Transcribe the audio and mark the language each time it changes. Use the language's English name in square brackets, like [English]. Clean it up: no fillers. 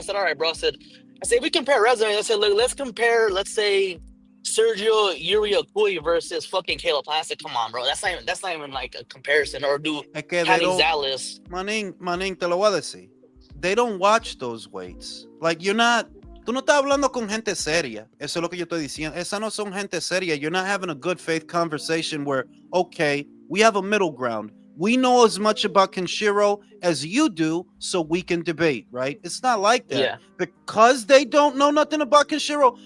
[English] I said, all right, bro. I said we compare resumes. I said, look, let's compare. Let's say Sergio Uriacuy versus fucking Caleb Plant. Come on, bro. That's not even like a comparison. Or do Cali Zales. [Spanish] Manin, te lo voy a decir. [English] They don't watch those weights. [Spanish] Like tú no estás hablando con gente seria. Eso es lo que yo estoy diciendo. Esa no son gente seria. [English] You're not having a good faith conversation where, okay, we have a middle ground. We know as much about Kenshiro as you do, so we can debate, right? It's not like that. Yeah. Because they don't know nothing about Kenshiro.